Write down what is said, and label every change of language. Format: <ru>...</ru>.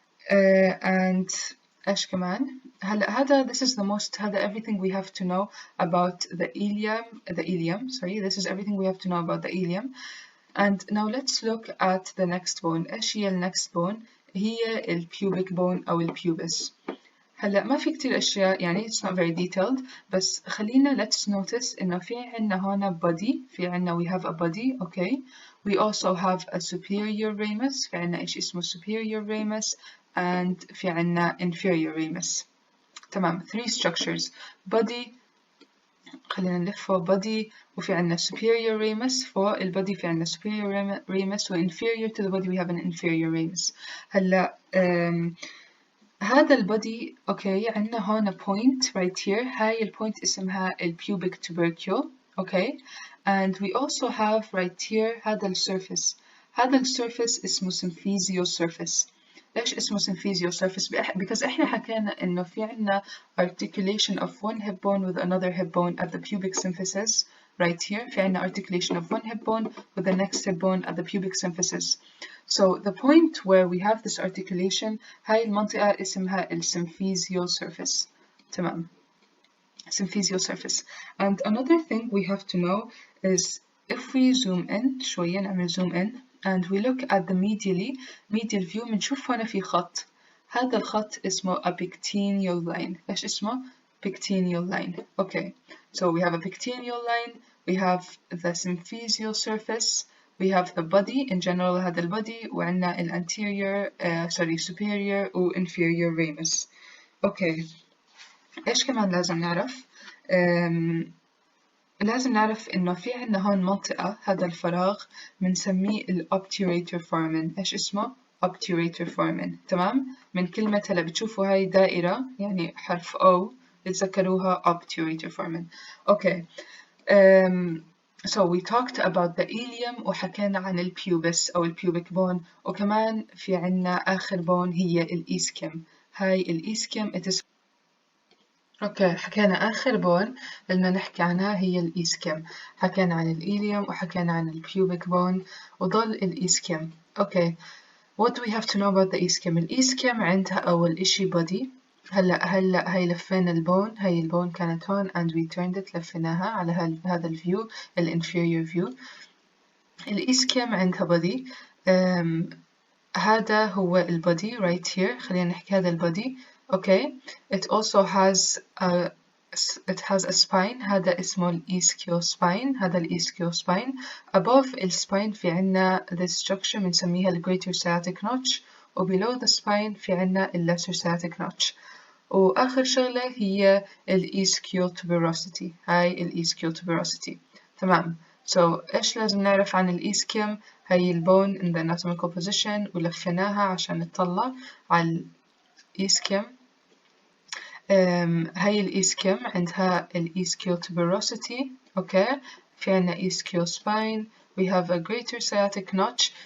<en>And</en> <ar>إيش كمان؟ هلا هذا</ar> <en>this is the most هذا everything we have to know about the ileum. Sorry, this is everything we have to know about the ileum. And now let's look at the next bone.</en> <ar>إيش هي ال next bone؟ هي ال pubic bone أو ال pubis. هلا ما في كتير أشياء يعني</ar> <en>it's not very detailed,</en> <ar>بس خلينا</ar> <en>let's notice</en> <ar>إنه في عنا هنا body, في عنا</ar> <en>we have a body,</en> <ar>okay.</ar> <en>We also have a superior ramus,</en> <ar>في عنا إيش اسمه</ar> <en>superior ramus, and في عنا inferior ramus.</en> <ar>تمام, three structures, body, خلينا نلفه body, وفي عنا superior ramus. فوق البody في عنا</ar> <en>superior ramus, و inferior to the body we have an inferior ramus.</en> <ar>هلا هذا البودي اوكي عندنا هون point right here. هاي البوينت اسمها pubic tubercle, okay.</ar> <en>And we also have right here هذا السيرفيس.</en> <ar>هذا السيرفيس اسمه symphysial surface.</ar> <en>ليش اسمه symphysial surface؟ because</en> <ar>احنا حكينا انه في عنا</ar> <en>articulation of one hip bone with another hip bone at the pubic symphysis right here.</en> <ar>في عنا</ar> <en>articulation of one hip bone with the next hip bone at the pubic symphysis. So the point where we have this articulation</en> <ar>هاي المنطقة اسمها</ar> <en>symphysial surface.</en> <ar>تمام. Symphysial surface.</ar> <en>And another thing we have to know is if we zoom in</en> <ar>شوية نعمل</ar> <en>zoom in and we look at the medial view</en> <ar>بنشوف هنا في خط. هذا الخط اسمه a pectineal line. إيش اسمه؟ pectineal line. Okay.</ar> <en>So we have a pectineal line, we have the symphysial surface, we have the body in general.</en> <ar>هذا البودي وعندنا anterior superior و inferior ramus.</ar> <en>Okay.</en> <ar>إيش كمان لازم نعرف؟ لازم نعرف إنه في عنا هون منطقة هذا الفراغ بنسميه obturator foramen. إيش اسمه؟ obturator foramen. تمام؟ من كلمة هلا بتشوفوا هاي دائرة يعني حرف O بتذكروها obturator foramen.</ar> <en>Okay. So we talked about the ileum</en> <ar>وحكينا عن البيوبس أو</ar> <en>pubic bone,</en> <ar>وكمان في عنا آخر</ar> <en>bone هي الإسكيم.</en> <ar>هاي الإسكيم it is اوكي. حكينا آخر بون بدنا نحكي عنها هي الإسكيم. حكينا عن الإيليوم وحكينا عن البيوبيك بون وضل الإسكيم. اوكي.</ar> <en>What do we have to know about the ischium?</en> <ar>الإسكيم عندها أول إشي</ar> <en>body.</en> <ar>هلا هاي لفينا البون. هاي البون كانت هون</ar> <en>and we turned it</en> <ar>لفيناها على هذا الفيو الانفيريور فيو. الإسكيم عندها body. هذا هو البودي right here. خلينا نحكي هذا البودي. Okay,</ar> <en>it also has it has a spine.</en> <ar>هذا اسمه الإيسكيو spine. هذا الإيسكيو spine.</ar> <en>above الspine</en> <ar>في عنا</ar> <en>this structure</en> <ar>بنسميها ال</ar> <en>greater sciatic notch، و below the spine في عنا ال lesser sciatic notch.</en> <ar>وآخر شغلة هي الإيسكيو tuberosity. هاي الإيسكيو tuberosity. تمام. so إيش لازم نعرف عن الإيسكيوم؟ هاي البون</ar> <en>in the anatomical position،</en> <ar>ولفيناها عشان نطلع على الإيسكيوم. هاي الإيسكيوم عندها الإيسكيو tuberosity. أوكي. في عنا إيسكيو spine.</ar> <en>We have a greater sciatic notch.</en>